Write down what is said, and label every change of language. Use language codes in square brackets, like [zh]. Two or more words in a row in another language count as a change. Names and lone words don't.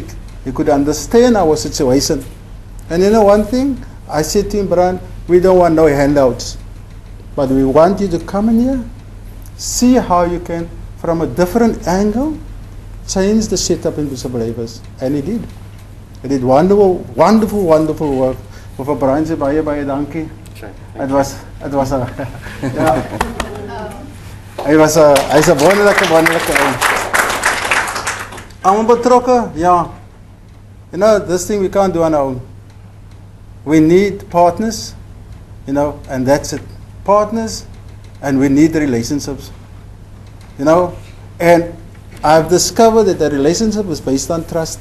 [en] He could understand our situation. And one thing, I said to him, Brian, we don't want no handouts, but we want you to come in here, see how you can, from a different angle, change the setup in Bishop Blavers. And he did. He did wonderful work. [af] For Brian se baie dankie. [en] It was a [af] hy's 'n wonderlike ou. Almal betrokke, [en] this thing we can't do on our own. We need partners, and that's it. Partners, and we need relationships. And I've discovered that the relationship is based on trust.